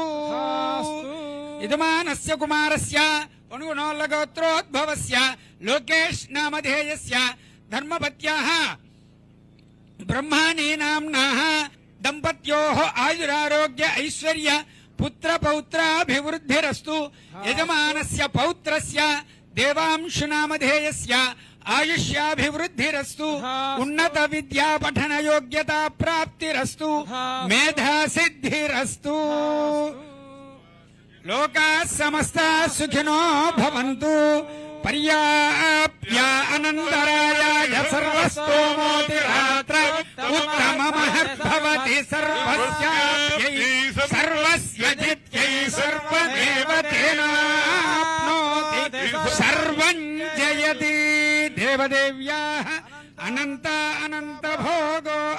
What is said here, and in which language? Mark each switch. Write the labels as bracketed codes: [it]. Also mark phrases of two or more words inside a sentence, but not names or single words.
[sa] यजमानस्य कुमारस्य पुण्गुणोल्लगोत्रोद्भवस्य लोकेश नामधेयस्य धर्मपत्याः ब्रह्माणी नाम्नाः दंपत्योः आयुरारोग्य ऐश्वर्य पुत्र पौत्राभिवृद्धिरस्तु। यजमानस्य पौत्रस्य देवांशु नामधेयस्य ఆయుష్యాభివృద్ధిరస్తు ఉన్నత విద్యా పఠన యోగ్యతా ప్రాప్తిరస్తు మేధా సిద్ధిరస్తు లోకా సమస్త సుఖినో భవంతు పర్యాప్య అనంతరాయ సర్వస్తోమోతిరాత్ర ఉత్తమమహద్భవతి సర్వస్యాప్యై సర్వస్య జిత్యై సర్వదేవతేనాప్నోతి సర్వం జయతి దేవదేవ్యాః అనంత అనంత భోగో అస్తు.